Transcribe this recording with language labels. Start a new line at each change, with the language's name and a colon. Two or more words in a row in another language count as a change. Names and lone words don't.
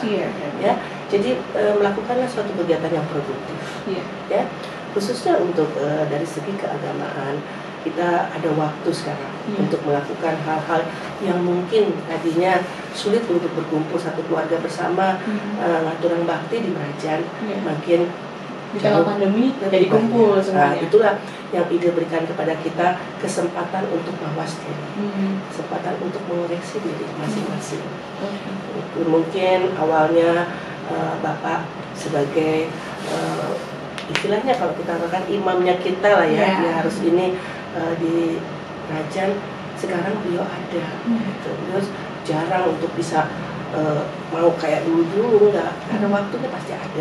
Indonesian: Ya, jadi melakukanlah suatu kegiatan yang produktif. Ya, khususnya untuk dari segi keagamaan kita ada waktu sekarang untuk melakukan hal-hal yang mungkin tadinya sulit untuk berkumpul satu keluarga bersama,
Balinese: ngaturan bakti
Indonesian: di Merajan, makin di tengah pandemi jadi kumpul semuanya. Nah, itulah yang ide berikan kepada kita, kesempatan untuk mawas diri, kesempatan untuk mengoreksi diri masing-masing. Mungkin awalnya Bapak sebagai istilahnya kalau kita katakan imamnya kita lah ya, dia harus ini di Rajan, sekarang beliau ada, terus jarang untuk bisa mau kayak dulu enggak, karena waktunya pasti ada.